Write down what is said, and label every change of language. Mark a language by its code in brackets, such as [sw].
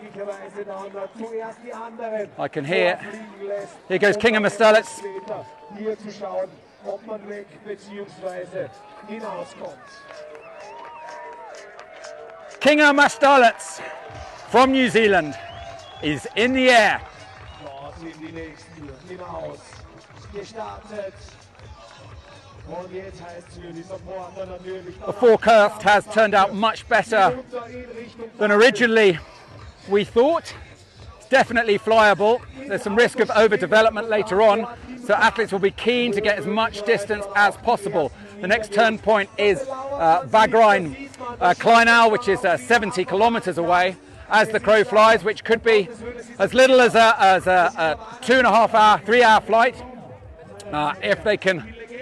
[en] I can hear. Here goes Kinga Mastalets. [de] Ob man weg bzw. hinauskommt. [en] Kinga Mastalets from New Zealand is in the air. [de] Da sind die nächsten hinaus gestartet. Und jetzt heißt es für die Supporter natürlich. [en] The forecast has turned out much better than originally we thought. It's definitely flyable. There's some risk of overdevelopment later on, so athletes will be keen to get as much distance as possible. The next turn point is Wagrain Kleinau, which is 70 kilometers away as the crow flies, which could be as little as a 2.5 hour, 3 hour flight if they can